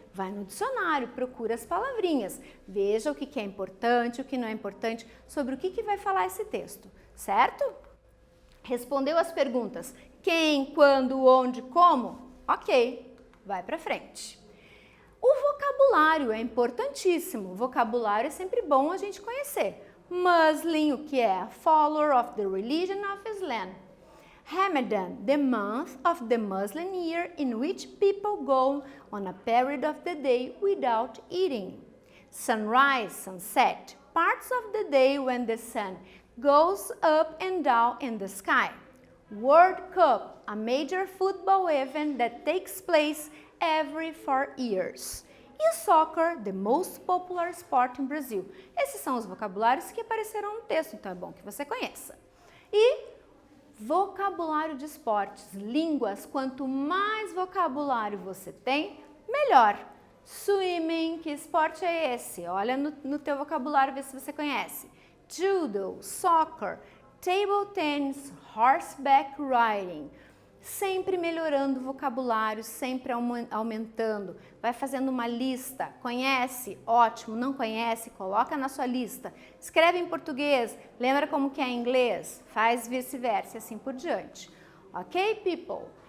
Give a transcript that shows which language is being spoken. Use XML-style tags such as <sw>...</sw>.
<pt>Vai no dicionário, procura as palavrinhas, veja o que é importante, o que não é importante, sobre o que vai falar esse texto, certo? Respondeu as perguntas quem, quando, onde, como? Ok, vai para frente. O vocabulário é importantíssimo, o vocabulário é sempre bom a gente conhecer.</pt> <en>Muslim,</en> <pt>o que é?</pt> <en>Follower of the religion of Islam. Ramadan, the month of the Muslim year in which people go on a period of the day without eating. Sunrise, sunset, parts of the day when the sun goes up and down in the sky. World Cup, a major football event that takes place every 4 years. E soccer, the most popular sport in Brazil.</en> <pt>Esses são os vocabulários que aparecerão no texto, então é bom que você conheça. E vocabulário de esportes, línguas, quanto mais vocabulário você tem, melhor. Swimming, que esporte é esse? Olha no teu vocabulário, vê se você conhece.</pt> <en>Judo, soccer, table tennis, horseback riding.</en> <pt>Sempre melhorando o vocabulário, sempre aumentando. Vai fazendo uma lista. Conhece? Ótimo. Não conhece? Coloca na sua lista. Escreve em português. Lembra como que é em inglês? Faz vice-versa e assim por diante.</pt> <en>Ok, people?</en>